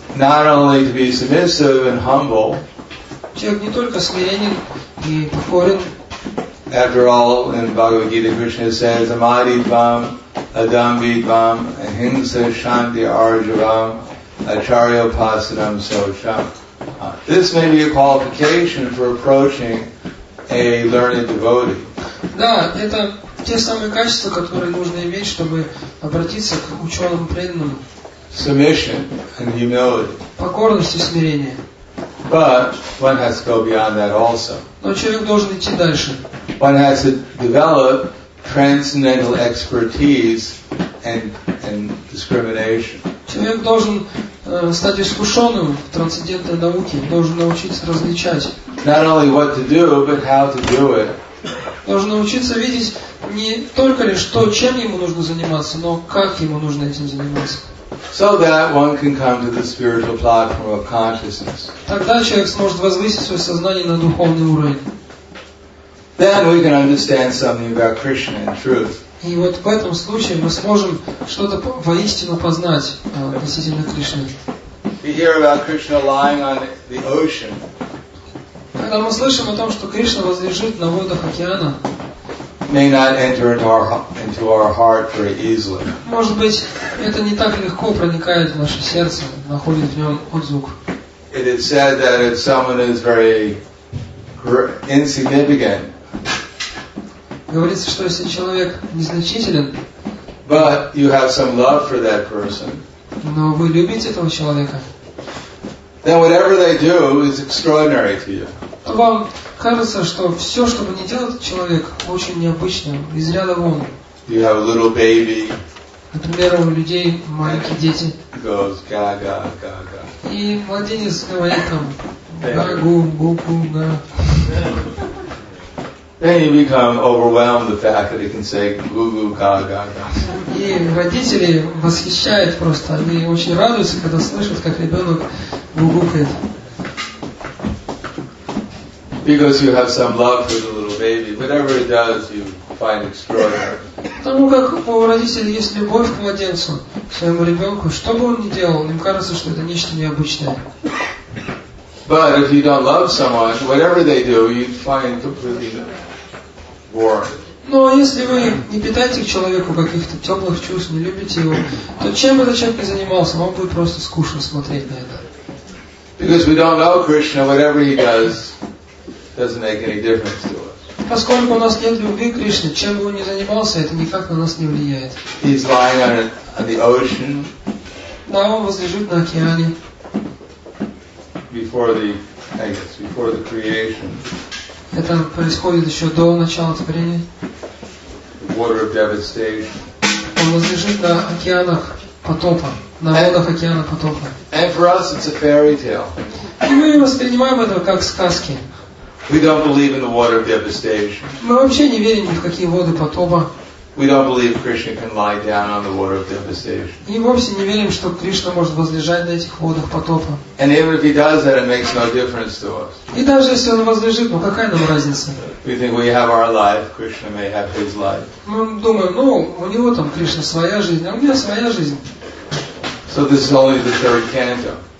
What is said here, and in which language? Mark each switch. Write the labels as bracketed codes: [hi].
[en] Not only to be submissive and humble. [ru] Человек не только смиренен и покорен. [en] After all, in Bhagavad Gita, Krishna says, [sa] Amadidvam, Adambidvam, Ahimsa Shanti Arjavam, Acharyopasanam Socham. [en] This may be a qualification for approaching a learned devotee. [ru] Да, это те самые качества, которые нужно иметь, чтобы обратиться к ученым преданным. [en] Submission and humility. [ru] Покорность и смирение. [en] But one has to go beyond that also. [ru] Но человек должен идти дальше. [en] One has to develop transcendental expertise and discrimination. [ru] Человек должен стать искушенным в трансцендентной науке, должен научиться различать. [en] Not only what to do, but how to do it. [ru] Должен научиться видеть не только лишь то, чем ему нужно заниматься, но как ему нужно этим заниматься. [en] So that one can come to the spiritual platform of consciousness. [ru] Тогда человек сможет возвысить свое сознание на духовный уровень. [en] then we can understand something about Krishna and truth. [ru] И вот в этом случае мы сможем что-то воистину познать относительно Кришны. [en] We hear about Krishna lying on the ocean. [ru] Когда мы слышим о том, что Кришна возлежит на водах океана, [en] may not enter into our heart very easily. [ru] Может быть, это не так легко проникает в наше сердце, находит в нем отзвук. [en] It is said that if someone is very insignificant, [ru] говорится, что если человек незначителен, [en] but you have some love for that person, [ru] но вы любите этого человека, [en] then whatever they do is extraordinary to you. [ru] то вам кажется, что все, что бы ни делал этот человек, очень необычно, из ряда вон. [en] You have a little baby. [ru] Например, у людей маленькие дети. [en] Goes ga ga ga ga. [ru] И младенец говорит там гу гу гу га. [en] Then you become overwhelmed with the fact that he can say goo goo ga ga ga. [ru] И родители восхищают просто, они очень радуются, когда слышат, как ребенок гугукает. [en] Because you have some love for the little baby, whatever it does, you find extraordinary. [ru] Потому как у родителей есть любовь к младенцу, к своему ребенку, что бы он ни делал, им кажется, что это нечто необычное. [en] But if you don't love someone, whatever they do, you find completely boring. [ru] Но если вы не питаете к человеку каких-то теплых чувств, не любите его, то чем бы этот человек ни занимался, вам будет просто скучно смотреть на это. [en] Because we don't know Krishna, whatever he does doesn't make any difference to us. [ru] Поскольку у нас нет любви к Кришне, чем бы он ни занимался, это никак на нас не влияет. [en] He's lying on the ocean. [ru] Да, он возлежит на океане. [en] Before the creation. [ru] Это происходит еще до начала творения. [en] The water of devastation. [ru] Он возлежит на океанах потопа, на водах океана потопа. [en] And for us, it's a fairy tale. [ru] И мы воспринимаем это как сказки. [en] We don't believe in the water of devastation. [ru] Мы вообще не верим ни в какие воды потопа. [en] We don't believe Krishna can lie down on the water of devastation. [ru] И вовсе не верим, что Кришна может возлежать на этих водах потопа. [en] And even if he does that, it makes no difference to us. [ru] И даже если он возлежит, ну какая нам разница? [en] We think we have our life, Krishna may have his life. [ru] Мы думаем, ну, у него там Кришна своя жизнь, а у меня своя жизнь. [en] So this is only the third canto.